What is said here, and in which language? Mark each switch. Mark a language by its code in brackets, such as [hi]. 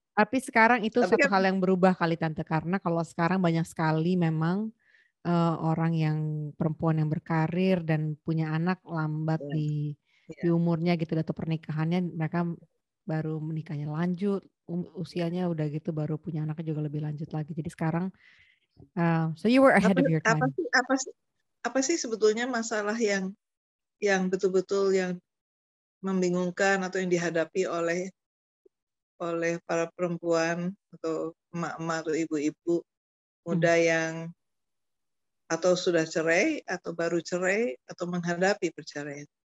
[id] Tapi sekarang itu satu hal yang berubah kali tante, karena kalau sekarang banyak sekali memang orang yang perempuan yang berkarir dan punya anak lambat di umurnya gitu, atau pernikahannya mereka baru menikahnya lanjut, usianya udah gitu baru punya anaknya juga lebih lanjut lagi. Jadi sekarang [en] so you were ahead of your time. [id] Apa sih sebetulnya masalah yang betul-betul yang membingungkan atau yang dihadapi oleh para perempuan atau emak-emak atau ibu-ibu muda yang atau sudah cerai atau baru cerai atau menghadapi perceraian?